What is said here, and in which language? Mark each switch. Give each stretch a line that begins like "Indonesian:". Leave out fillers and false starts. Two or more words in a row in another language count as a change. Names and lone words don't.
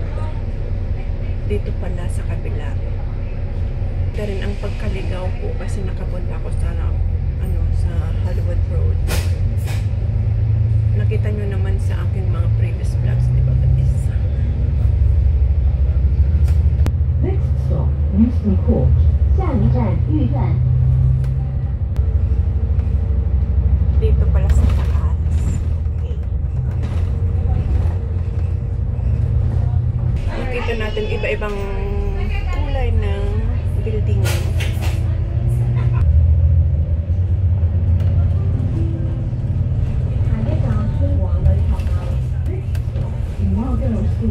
Filipino: Dito pala sa kabila. Ito rin ang pagkaligaw ko kasi nakapunta ako sa sa Hollywood Road. Nakita nyo naman sa aking mga
English: previous vlogs,
Filipino: di ba guys?
English: Next stop, Houston Court.
Chinese: 下一站御苑。
Filipino: Dito pala sa taas. Okay. Nakita natin iba-ibang kulay ng building. Girls School.